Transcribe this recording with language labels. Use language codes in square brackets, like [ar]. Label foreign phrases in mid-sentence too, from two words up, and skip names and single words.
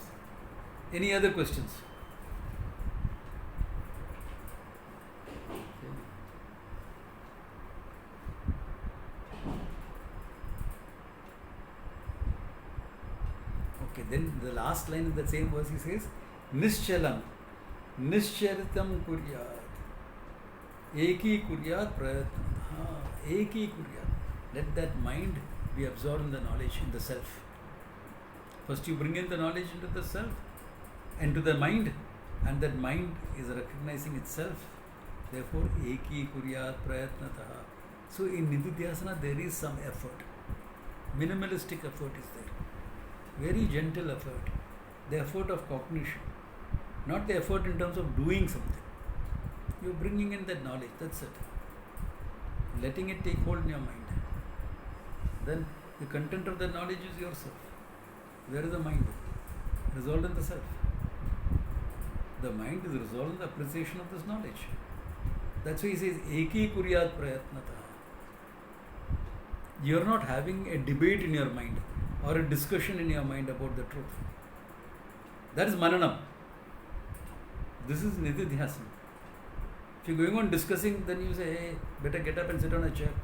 [en] Any other questions? Okay, then the last line in the same verse he says, [sa] Nischalam, Nischaritam Kuryat, Eki Kuryat Prayatna, Eki Kuryat. [en] Let that mind be absorbed in the knowledge, in the self. First you bring in the knowledge into the self, into the mind, and that mind is recognizing itself Therefore, [sa] eki kuryat prayatnataha. [en] So in nididhyasana there is some effort. Minimalistic effort is there. Very gentle effort. The effort of cognition. Not the effort in terms of doing something. You're bringing in that knowledge, that's it. Letting it take hold in your mind. Then the content of that knowledge is yourself. Where is the mind? Resolved in the self. The mind is resolved in the appreciation of this knowledge. That's why he says, [sa] eki kuryat prayatnata. [en] You are not having a debate in your mind or a discussion in your mind about the truth. That is mananam. This is nididhyasana. If you're going on discussing, then you say, hey, better get up and sit on a chair.